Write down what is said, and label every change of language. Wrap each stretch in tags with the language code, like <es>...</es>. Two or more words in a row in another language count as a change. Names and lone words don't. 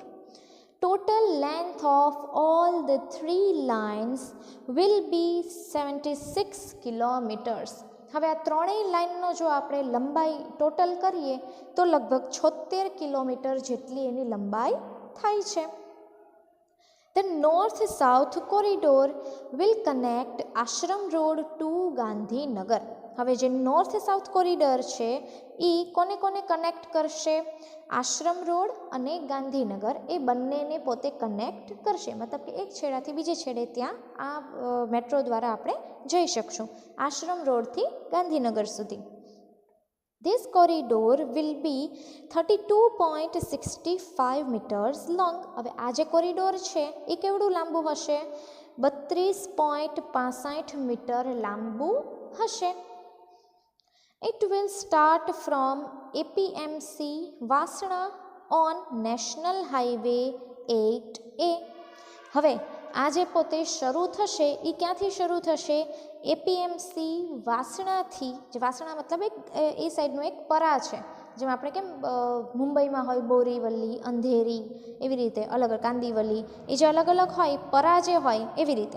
<en>Total length of all the 3 lines will be 76 kilometers.</en> <gu>હવે આ ત્રણેય લાઇનનો જો આપણે લંબાઈ ટોટલ કરીએ તો લગભગ 76 કિલોમીટર જેટલી એની લંબાઈ થાય છે.</gu> <en>The north-south corridor will connect Ashram Road to Gandhinagar.</en> <gu>હવે જે</gu> <en>north south corridor</en> <gu>છે એ કોને કોને કનેક્ટ કરશે? આશ્રમ રોડ અને ગાંધીનગર એ બંનેને પોતે કનેક્ટ કરશે. મતલબ કે એક છેડાથી બીજે છેડે ત્યાં આ મેટ્રો દ્વારા આપણે જઈ શકશું આશ્રમ રોડથી ગાંધીનગર સુધી.</gu> <en>This corridor will be 32.65 meters long.</en> <gu>હવે આ જે કોરિડોર છે એ કેવડું લાંબુ હશે? 32.65 મીટર લાંબુ હશે.</gu> <en>It will start from APMC Vasna on National Highway 8A.</en> <gu>હવે આ જે પોતે શરૂ થશે એ ક્યાંથી શરૂ થશે? એપીએમસી વાસણાથી. જે વાસણા મતલબ એ સાઈડનું એક પરા છે, જેમ આપણે કેમ મુંબઈમાં હોય બોરીવલી, અંધેરી, એવી રીતે અલગ કાંદીવલી, એ જે અલગ અલગ હોય પરા જે હોય એવી રીતે.</gu>